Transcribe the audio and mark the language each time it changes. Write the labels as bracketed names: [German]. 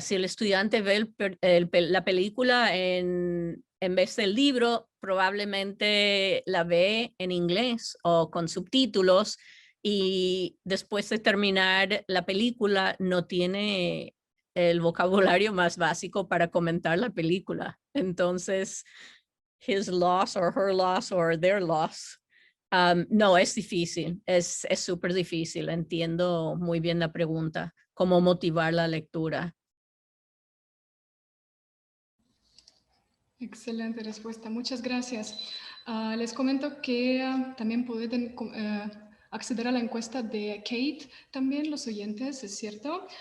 [Spanish] Si el estudiante ve la película en vez del libro, probablemente la ve en inglés o con subtítulos y después de terminar la película no tiene el vocabulario más básico para comentar la película. Entonces, [English] his loss or her loss or their loss. [Spanish] No, es difícil, es súper difícil. Entiendo muy bien la pregunta, cómo motivar la lectura. Excelente respuesta, muchas gracias. Les comento que también pueden acceder a la encuesta de Kate, también los oyentes, es cierto.